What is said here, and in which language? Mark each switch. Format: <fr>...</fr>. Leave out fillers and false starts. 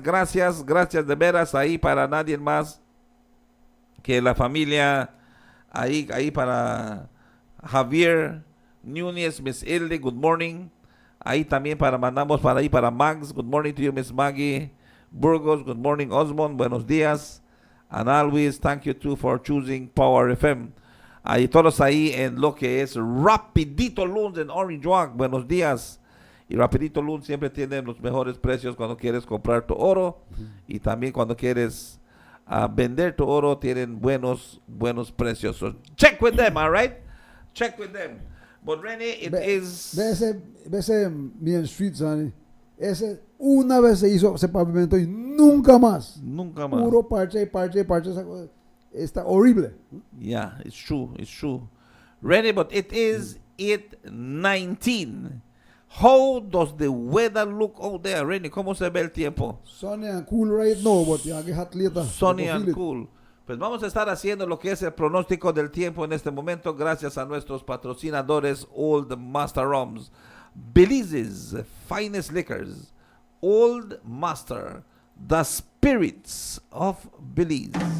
<es>Gracias de veras ahí para nadie más que la familia. Ahí para Javier Núñez, Miss Hilde.</es> <en>Good morning.</en> <es>Ahí también mandamos para ahí para Mags.</es> <en>Good morning to you, Miss Maggie Burgos. Good morning, Osmond.</en> <es>Buenos días.</es> <en>And always thank you too for choosing Power FM.</en> <es>Ahí todos ahí en lo que es Rapidito Loans en Orange Walk. Buenos días. Y Rapidito Loans siempre tiene los mejores precios cuando quieres comprar tu oro. Y también cuando quieres vender tu oro, tienen buenos precios.</es> <en>So check with them, all right? Check with them. But Rene, it is...</en> <es>Ese Main Street, son. Ese una vez se hizo ese pavimento y nunca más. Nunca más. Puro parche. Está horrible.</es> <en>Yeah, it's true. Ready, but it is 8:19. How does the weather look out there, Renny?</en> <es>¿Cómo se ve el tiempo?</es> <en>Sunny and cool right now, but ya get hot later. Sunny You can and feel it. cool.</en> <es>Pues vamos a estar haciendo lo que es el pronóstico del tiempo en este momento gracias a nuestros patrocinadores Old Master Rums,</es> <en>Belize's finest liquors,</en> <es>Old Master,</es> <en>the spirits of Belize.</en>